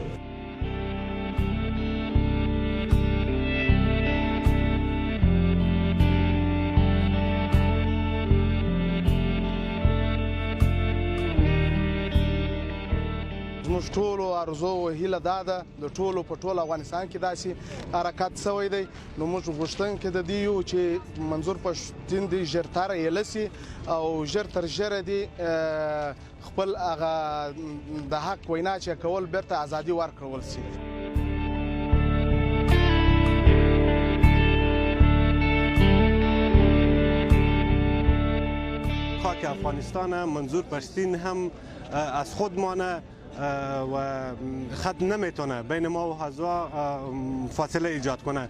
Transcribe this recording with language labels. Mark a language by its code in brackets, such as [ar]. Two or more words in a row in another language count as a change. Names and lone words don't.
[ps] زموږ ټولو ارزو او هیله دا ده د ټولو په ټول افغانستان کې داسې حرکت شوی دی نو موږ غوښتونکي د دې یو چې منظور پښتین دی ژر ایله سي او ژر تر ژره دی خپل هغه د حق وینا چې کول بیرته ازادي ورکړل سي. [fa] خاک افغانستان منظور پشتین هم از خود مانه و خط نمیتونه بین ما و حزبا فاصله ایجاد کنه.